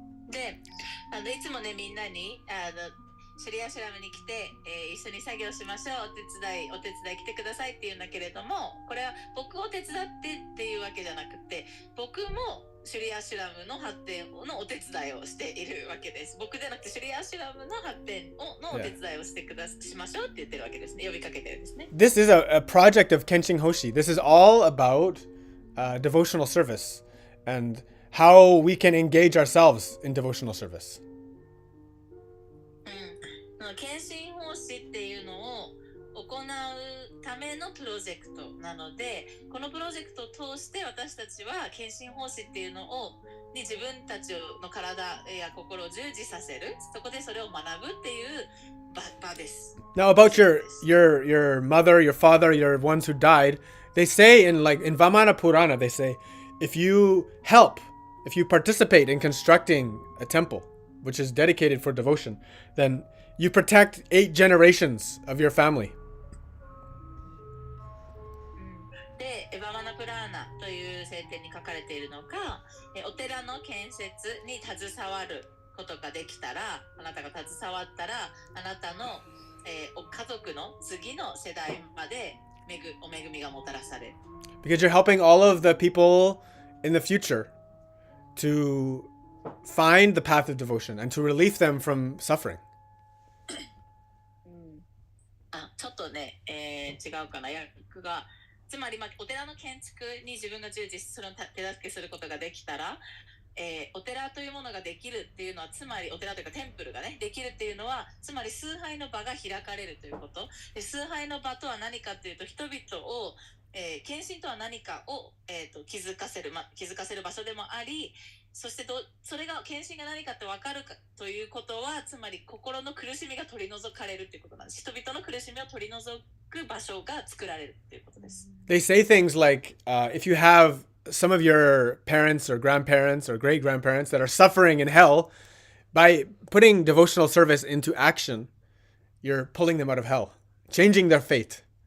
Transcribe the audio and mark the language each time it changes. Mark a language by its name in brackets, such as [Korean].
[Japanese] でいつもねみんなにシリアシュラムに来て、一緒に作業しましょうお手伝い来てくださいって言うんだけれどもこれは僕を手伝ってっていうわけじゃなくて僕もシュリアシュラムの発展のお手伝いをしているわけです。僕じゃなくてシュリアシュラムの発展のお手伝いをしましょうって言ってるわけですね。呼びかけてるんですね。 [English] This is a project of Kenshin Hoshi. This is all about devotional service and how we can engage ourselves in devotional service. [Japanese] 献身奉仕っていうのを行うためのプロジェクトなのでこのプロジェクトを通して私たちは献身奉仕っていうのに自分たちの体や心を従事させるそこでそれを学ぶっていう場です。 [English] Now about your mother, your father, your ones who died, they say in Vamana Purana, they say if you participate in constructing a temple which is dedicated for devotion, then you protect 8 generations of your family. [Japanese] で、バマナプラーナという聖典に書かれているのが、お寺の建設に携わることができたら、あなたが携わったら、あなたの、家族の次の世代までお恵みがもたらされる。 [English] Because you're helping all of the people in the future to find the path of devotion and to relieve them from suffering. [Japanese] ちょっとね、違うかな訳がつまり、お寺の建築に自分が従事する手助けすることができたら、お寺というものができるっていうのはつまりお寺というかテンプルがねできるっていうのはつまり崇拝の場が開かれるということで崇拝の場とは何かというと人々を献身とは何かを、気づかせる場所でもありそしてそれが献身が何かって分かるかということはつまり心の苦しみが取り除かれるということなんです。人々の苦しみを取り除く場所が作られるということです。 [English] They say things like, if you have some of your parents or grandparents or great grandparents that are suffering in hell, by putting devotional service into action, you're pulling them out of hell, changing their fate.